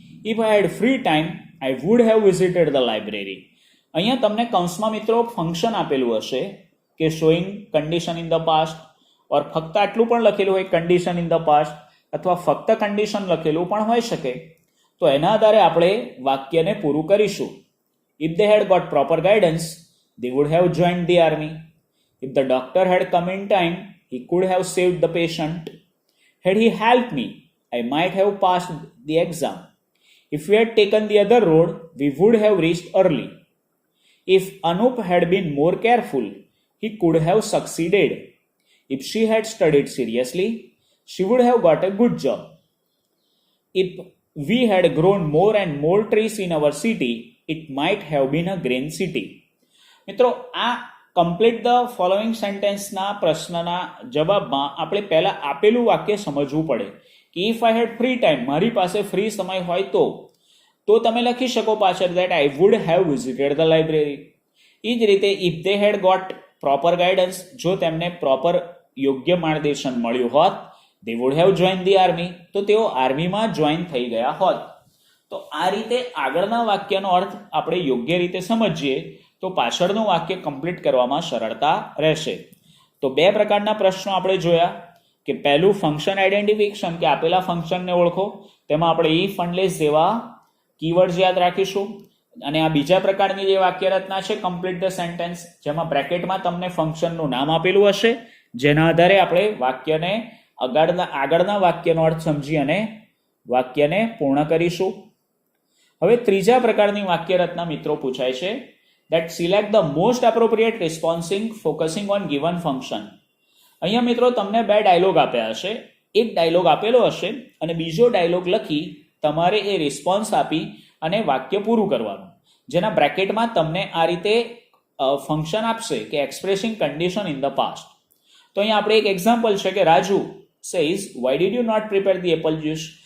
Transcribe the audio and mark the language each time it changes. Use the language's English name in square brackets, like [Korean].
[English] If I had free time I would have visited the library. [Gujarati] અહીંયા તમને કૌંસમાં મિત્રો ફંક્શન આપેલું હશે કે [English] showing condition in the past [Gujarati] ઓર ફક્ત આટલું પણ લખેલું હોય [English] condition in the past [Gujarati] અથવા ફક્ત કન્ડિશન લખેલું પણ હોઈ શકે. તો એના આધારે આપણે વાક્યને પૂરું કરીશું. [English] If they had got proper guidance, they would have joined the army. If the doctor had come in time, he could have saved the patient. Had he helped me, I might have passed the exam. If we had taken the other road, we would have reached early. If Anup had been more careful, he could have succeeded. If she had studied seriously, she would have got a good job. If we had grown more and more trees in our city, it might have been a green city. [Gujarati] મિત્રો આ [English] complete the following સેન્ટેન્સના [Gujarati] પ્રશ્નના જવાબમાં આપણે પહેલા આપેલું વાક્ય સમજવું પડે કે [English] if I had free time [Gujarati] મારી પાસે ફ્રી સમય હોય તો તમે લખી શકો પાછળ [English] That I would have visited the library. [Gujarati] એ જ રીતે [English] if they had got proper guidance [Gujarati] જો તેમને પ્રોપર યોગ્ય માર્ગદર્શન મળ્યું હોત [English] they would have join the army [Gujarati] તો તેઓ આર્મીમાં જોઈન થઈ ગયા હોત. તો આ રીતે આગળના વાક્યનો અર્થ આપણે યોગ્ય રીતે સમજીએ તો પાછળનું વાક્ય કમ્પ્લીટ કરવામાં સરળતા રહેશે. તો 2 પ્રકારના પ્રશ્નો આપણે જોયા કે પહેલું ફંક્શન આઈડેન્ટિફિકેશન કે આપેલા ફંક્શનને ઓળખો, તેમાં આપણે ઇફ અનલેસ જેવા કીવર્ડ્સ યાદ રાખીશું. અને આ બીજા પ્રકારની જે વાક્ય રચના છે [English] complete the sentence, [Gujarati] જેમાં બ્રેકેટમાં તમને ફંક્શનનું નામ આપેલું હશે જેના આધારે આપણે વાક્યને આગળના વાક્યનો અર્થ સમજી અને વાક્યને પૂર્ણ કરીશું. હવે ત્રીજા પ્રકારની વાક્ય રચના મિત્રો પૂછાય છે [English] that select the most appropriate responding focusing on given function. [Gujarati] અહીંયા મિત્રો તમને 2 ડાયલોગ આપ્યા હશે. એક ડાયલોગ આપેલો હશે અને બીજો ડાયલોગ લખી તમારે એ રિસ્પોન્સ આપી અને વાક્ય પૂરું કરવાનું, જેના બ્રેકેટમાં તમને આ રીતે ફંક્શન આપશે કે [English] Expressing condition in the past. [Gujarati] તો અહીંયા આપણે એક એક્ઝામ્પલ છે કે [English] Raju says why did you not prepare the apple juice.